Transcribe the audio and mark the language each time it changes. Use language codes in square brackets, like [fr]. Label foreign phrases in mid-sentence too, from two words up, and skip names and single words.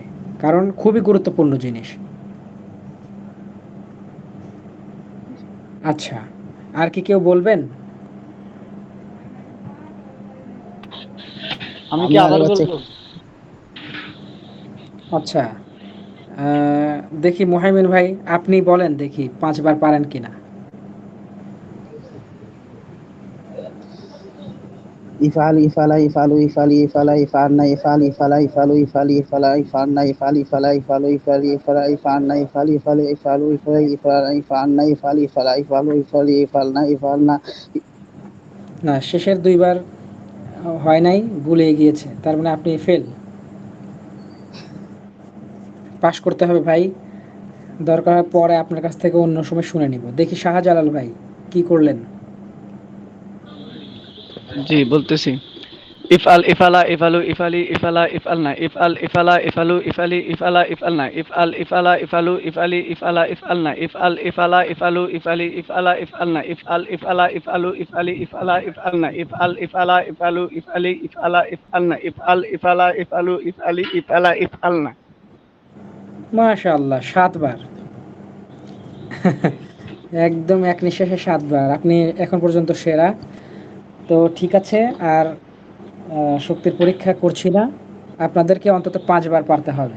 [bn] কারণ খুবই গুরুত্বপূর্ণ জিনিস। আচ্ছা, আর কি কেউ বলবেন? আমি কি আমি আবার আরেকবার চেক। বলবো? আচ্ছা, দেখি মুহাইমিন ভাই, আপনি বলেন দেখি 5 বার পারেন কিনা? [ar] افعل، افعلا، افعلوا، افعلي، افعلا، افعلن، افعل، افعلا، افعلوا، افعلي، افعلا، افعلن، افعل، افعلا، افعلوا، افعلي، افعلا، افعلن، افعل، افعلي، افعلوا، افعلي، افعلا، افعلن، افعل، افعلا، افعلوا، افعلي، افعلن، افعلن. [bn] না, শেষের 2 বার হয় নাই, ভুলে গিয়েছে। তার মানে আপনি ফেল। পাস করতে হবে ভাই। দরকার হয় পরে আপনার কাছ থেকে অন্য সময় শুনে নিব। দেখি শাহজালাল ভাই কি করলেন? জি, বলতেছি। [ar] افعل، افعلا، افعلوا، افعلي، افعلا، افعلن، افعل، افعلا، افعلوا، افعلي، افعلا، افعلن، افعل، افعلا، افعلوا، افعلي، افعلا، افعلن، افعل، افعلا، افعلوا، افعلي، افعلا، افعلن، افعل، افعلا، افعلوا، افعلي، افعلا، افعلن، افعل، افعلا، افعلوا، افعلي، افعلا، افعلن، افعل، افعلا، افعلوا، افعلي، افعلا، افعلن. [bn] মাশাআল্লাহ, 7 বার। একদম এক নিঃশ্বাসে 7 বার। আপনি এখন পর্যন্ত সেরা। তো ঠিক আছে, আর শক্তির পরীক্ষা করছি না। আপনাদেরকে অন্তত 5 বার পারতে হবে।